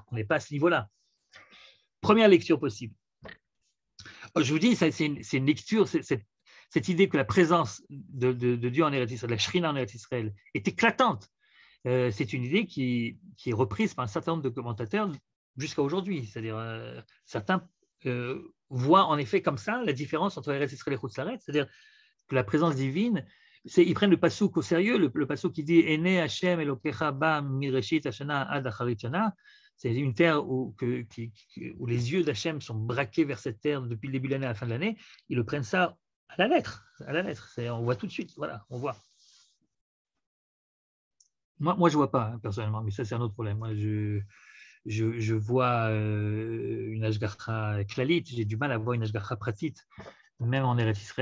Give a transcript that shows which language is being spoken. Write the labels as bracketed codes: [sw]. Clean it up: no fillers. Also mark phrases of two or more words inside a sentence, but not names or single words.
[fr] On n'est pas à ce niveau-là. Première lecture possible. Je vous dis, c'est une lecture, cette idée que la présence de Dieu en Eretz Israël, la Shrina en Eretz Israël, est éclatante. C'est une idée qui est reprise par un certain nombre de commentateurs jusqu'à aujourd'hui. C'est-à-dire, certains voient en effet comme ça la différence entre Eretz Israël et [he] חוץ לארץ, [fr] c'est-à-dire que la présence divine ils prennent le passouk au sérieux, le passouk qui dit [he] עיני השם אלוקיך בה מראשית השנה עד אחרית שנה. [fr] C'est une terre où les yeux d'Hachem sont braqués vers cette terre depuis le début de l'année à la fin de l'année. Ils le prennent ça à la lettre. À la lettre. On voit tout de suite. Voilà, on voit. Moi je ne vois pas, hein, personnellement, mais ça, c'est un autre problème. Moi, je vois une [he] השגחה כללית, [fr] j'ai du mal à voir une [he] השגחה פרטית, [fr] même en Eretz Israël.